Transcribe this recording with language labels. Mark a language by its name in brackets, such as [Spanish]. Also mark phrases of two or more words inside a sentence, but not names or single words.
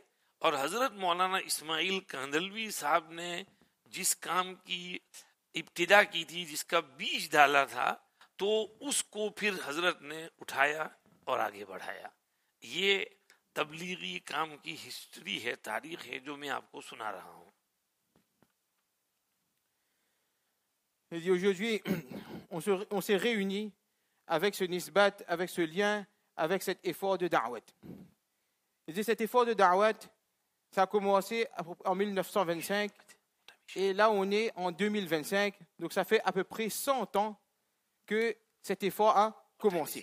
[Urdu] اور حضرت مولانا اسماعیل کاندھلوی صاحب نے جس کام کی ابتدا کی تھی، جس کا بیج ڈالا تھا، تو اس کو پھر حضرت نے اٹھایا اور آگے بڑھایا. یہ تبلیغی کام کی ہسٹری ہے، تاریخ ہے، جو میں آپ کو سنا رہا ہوں. [French] Aujourd'hui, on s'est réunis avec ce nisbat, avec ce lien, avec cet effort de da'wat. Et cet effort de da'wat, ça a commencé en 1925 et là on est en 2025, donc ça fait à peu près 100 ans que cet effort a commencé.